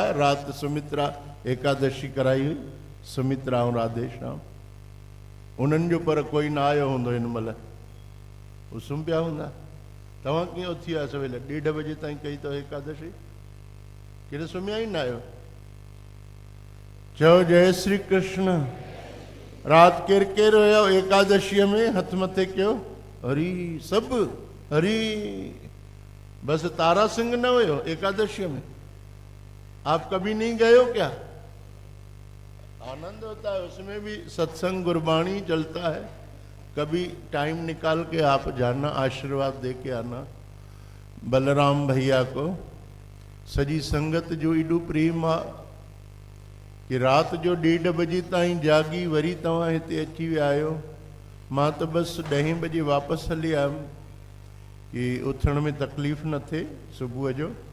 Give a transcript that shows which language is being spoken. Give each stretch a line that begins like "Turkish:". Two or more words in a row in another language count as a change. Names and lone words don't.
Sindhi: राति सुमित्रा एकादशी कराई हुई, सुमित्रा ऐं राधेश्याम। उन्हनि जो पर कोई न आयो हूंदो हिन महिल, हू सुम्ही पिया हूंदा। तव्हां कीअं उथी विया सवेल? 1:30 बजे ताईं कई अथव एकादशी, केॾे सुम्हिया ई न आहियो? चओ जय श्री कृष्ण। राति केरु केरु हुयो एकादशीअ में? हथ मथे कयो। हरी, सभु हरी। बस तारा सिंह न हुयो एकादशीअ में?
Hindi: आप कभी नहीं गए हो क्या? आनंद होता है उसमें भी, सत्संग गुरबाणी चलता है। कभी टाइम निकाल के आप जाना, आशीर्वाद दे के आना।
Sindhi: बलराम भैया को सजी संगत जो एॾो प्रेम आहे कि राति जो 1:30 बजे ताईं जागी वरी तव्हां हिते अची विया आहियो। मां त बसि 10 बजे वापसि हली आयुमि कि उथण में तकलीफ़ न थिए सुबुह जो।